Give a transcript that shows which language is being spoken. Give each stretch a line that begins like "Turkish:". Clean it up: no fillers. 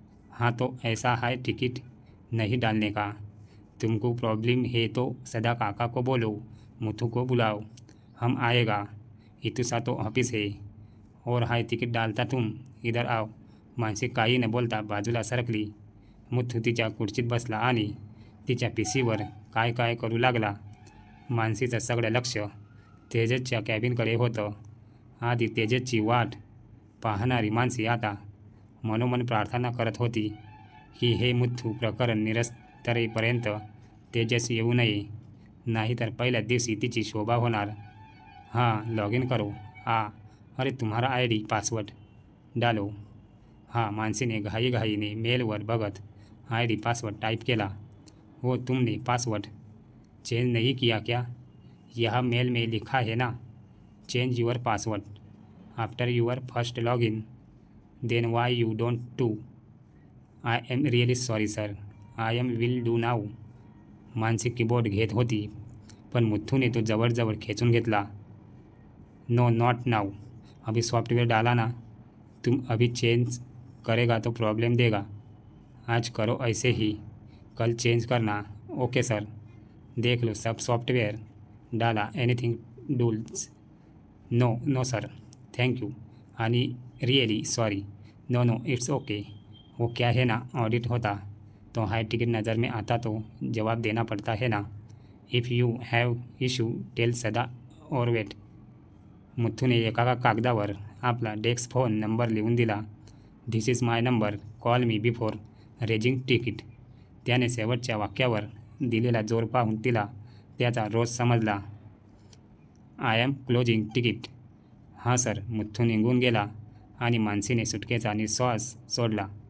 Hindi: हाँ तो ऐसा है, टिकट नहीं डालने का. तुमको प्रॉब्लम है तो सदा काका को बोलो, मुथ्थू को बुलाओ, हम आएगा. इतुसा तो ऑफिस है. और हाय तिकीट डालता तुम, इधर आओ.
Marathi: मानसी काही न बोलता बाजूला सरकली. मुथ्थू तिच्या खुर्चीत बसला आणि तिच्या पिसीवर काय काय करू लागला. मानसीचं सगळं लक्ष तेजसच्या कॅबिनकडे होतं. आधी तेजसची वाट पाहणारी मानसी आता मनोमन प्रार्थना करत होती की हे मुथ्थू प्रकरण निरस्तरेपर्यंत तेजस येऊ नये, नाहीतर पहिल्या दिवशी तिची शोभा होणार.
Hindi: हाँ लॉग इन करो. अरे तुम्हारा ID पासवर्ड डालो.
Marathi: हाँ मानसीने घाईघाईने मेलवर बघत ID पासवर्ड टाइप केला.
Hindi: वो तुमने पासवर्ड चेंज नहीं किया क्या? यह मेल में लिखा है ना,
English: Change your password after your first log in. Then why you don't do? I am really sorry sir, I am will do now.
Marathi: Mansi keyboard घेत होती, पण मुथ्थूने तो जवळजवळ खेचून घेतला.
English: No not now.
Hindi: अभी सॉफ्टवेयर डाला ना, तुम अभी चेंज करेगा तो प्रॉब्लम देगा. आज करो ऐसे ही, कल चेंज करना. Okay sir. देख लो सब सॉफ्टवेयर डाला.
English: Anything tools? No sir, thank you. आणि really sorry. No it's okay.
Hindi: वो क्या है ना, ऑडिट होता तो हाई टिकट नज़र में आता तो जवाब देना पड़ता है ना.
English: If you have issue tell Sada और wait.
Marathi: मुथ्थूने एका कागदावर आपला डेस्क फोन नंबर लिहून दिला.
English: This is my number, call me before raising ticket.
Marathi: त्याने शेवटच्या वाक्यावर दिलेला जोर पाहून तिला त्याचा रोज समजला.
English: I am closing ticket.
Marathi: हां सर. मुथ्थू निघून गेला आणि मानसीने सुटकेचा निश्वास सोडला.